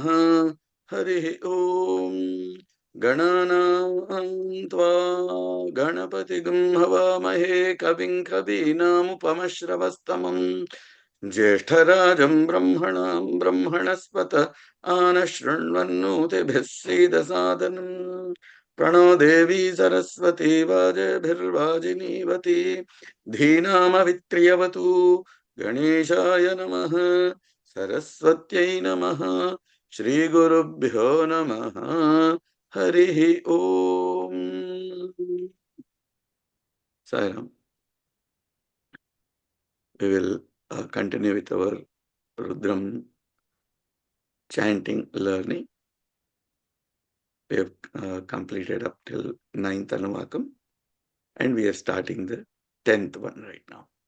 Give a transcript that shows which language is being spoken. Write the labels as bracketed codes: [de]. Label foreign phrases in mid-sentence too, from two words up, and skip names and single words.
[sa] హరి ఓం. గణానాం త్వా గణపతిగం హవామహే కవిం కవీనాముపమశ్రవస్తమం జ్యేష్ఠరాజం బ్రహ్మణాం బ్రహ్మణస్పత ఆనశృణ్వన్నోతిభిः सीदसादनम् प्रणो देवी सरस्वती वाजभिर्वाजिनीवती धीनामवित्र्यवतु गणेशाय नमः सरस्वत्यै नमः श्रीगुरुभ्यो नमः हरिः ओम. [en] Sairam. We will continue with our Rudram chanting learning. We have completed up till 9th Anuvakam and we are starting the 10th one right now.